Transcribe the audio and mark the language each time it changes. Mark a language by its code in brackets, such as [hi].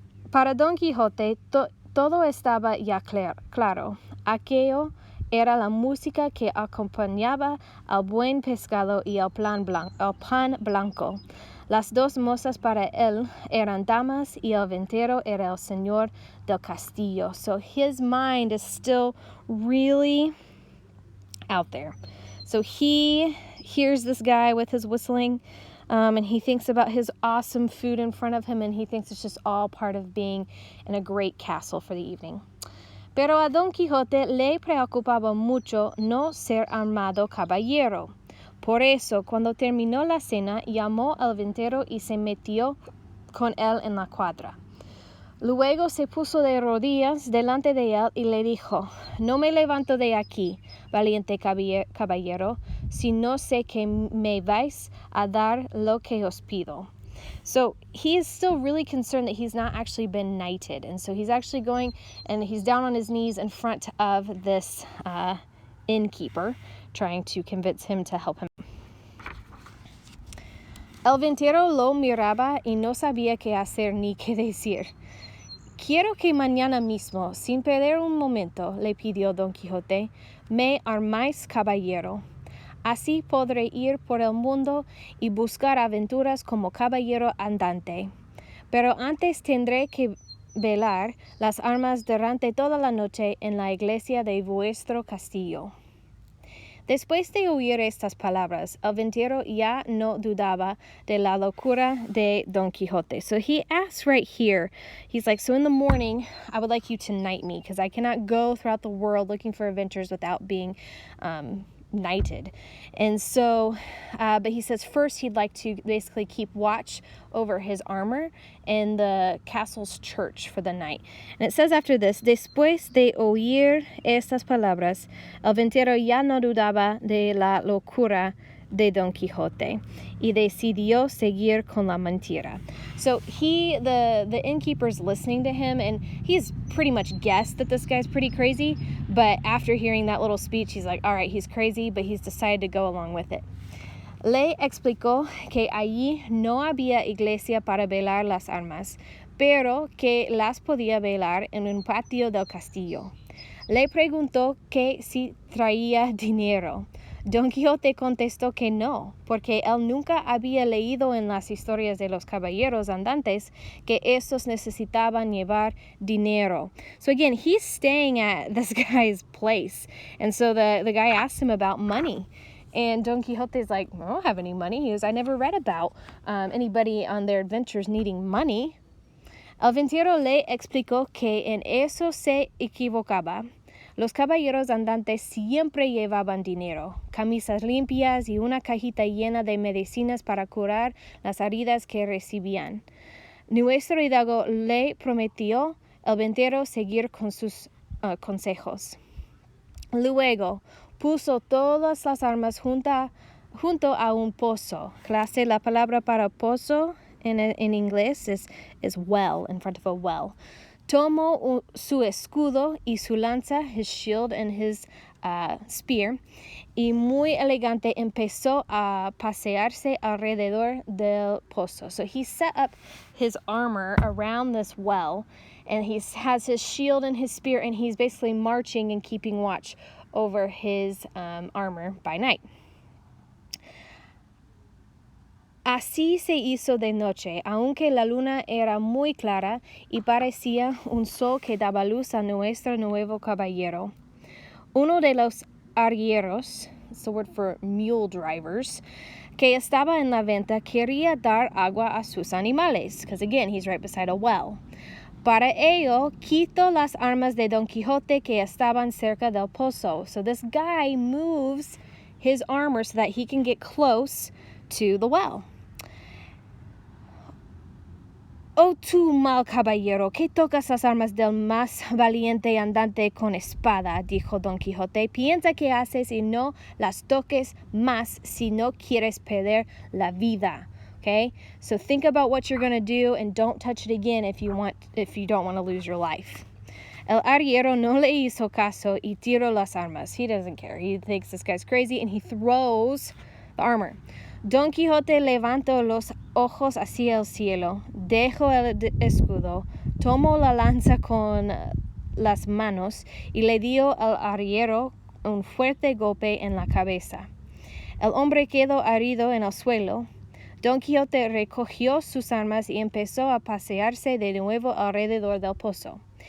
[es] Para Don Quijote todo estaba ya claro. Aquello era la música que acompañaba al buen pescado y al pan blanco. Las dos mozas para él eran damas y el ventero era el señor del castillo. [en] So his mind is still really out there. So he hears this guy with his whistling, and he thinks about his awesome food in front of him, and he thinks it's just all part of being in a great castle for the evening. [es] Pero a Don Quijote le preocupaba mucho no ser armado caballero. Por eso, cuando terminó la cena, llamó al ventero y se metió con él en la cuadra. Luego se puso de rodillas delante de él y le dijo, no me levanto de aquí, valiente caballero, si no sé que me vais a dar lo que os pido. [en] So he is still really concerned that he's not actually been knighted. And so he's actually going and he's down on his knees in front of this innkeeper, trying to convince him to help him. [es] El ventero lo miraba y no sabía qué hacer ni qué decir. Quiero que mañana mismo, sin perder un momento, le pidió Don Quijote, me armáis caballero. Así podré ir por el mundo y buscar aventuras como caballero andante. Pero antes tendré que velar las armas durante toda la noche en la iglesia de vuestro castillo. Después de oír estas palabras, el ventero ya no dudaba de la locura de Don Quijote. [en] So he asks right here, he's like, so in the morning, I would like you to knight me, because I cannot go throughout the world looking for adventures without being knighted. And so, but he says first he'd like to basically keep watch over his armor in the castle's church for the night. And it says after this, [es] después de oír estas palabras, el ventero ya no dudaba de la locura de Don Quijote y decidió seguir con la mentira. [en] So the innkeeper's listening to him, and he's pretty much guessed that this guy's pretty crazy, but after hearing that little speech, he's like, all right, he's crazy, but he's decided to go along with it. [es] Le explicó que allí no había iglesia para velar las armas, pero que las podía velar en un patio del castillo. Le preguntó que si traía dinero. Don Quijote contestó que no, porque él nunca había leído en las historias de los caballeros andantes que estos necesitaban llevar dinero. [en] So again, he's staying at this guy's place. And so the guy asked him about money. And Don Quixote's like, I don't have any money. He goes, I never read about anybody on their adventures needing money. [es] El ventero le explicó que en eso se equivocaba. Los caballeros andantes siempre llevaban dinero, camisas limpias y una cajita llena de medicinas para curar las heridas que recibían. Nuestro hidalgo le prometió el ventero seguir con sus consejos. Luego puso todas las armas junto a un pozo. Clase, la palabra para pozo en inglés [en] is well, in front of a well. [es] Tomó su escudo y su lanza, [en] his shield and his [es] spear, y muy elegante empezó a pasearse alrededor del pozo. [en] So he set up his armor around this well, and he has his shield and his spear, and he's basically marching and keeping watch over his armor by night. [es] Así se hizo de noche, aunque la luna era muy clara y parecía un sol que daba luz a nuestro nuevo caballero. Uno de los arrieros, [en] it's the word for mule drivers, [es] que estaba en la venta quería dar agua a sus animales, [en] because again, he's right beside a well. [es] Para ello, quitó las armas de Don Quixote que estaban cerca del pozo. [en] So this guy moves his armor so that he can get close to the well. [es] Oh, tú mal caballero, que tocas las armas del más valiente andante con espada, dijo Don Quijote. Piensa que haces y no las toques más si no quieres perder la vida. [en] Okay? So think about what you're going to do and don't touch it again if you don't want to lose your life. [es] El arriero no le hizo caso y tiró las armas. [en] He doesn't care. He thinks this guy's crazy and he throws the armor. [es] Don Quijote levantó los ojos hacia el cielo, dejó el escudo, tomó la lanza con las manos y le dio al arriero un fuerte golpe en la cabeza. El hombre quedó herido en el suelo. Don Quijote recogió sus armas y empezó a pasearse de nuevo alrededor del pozo.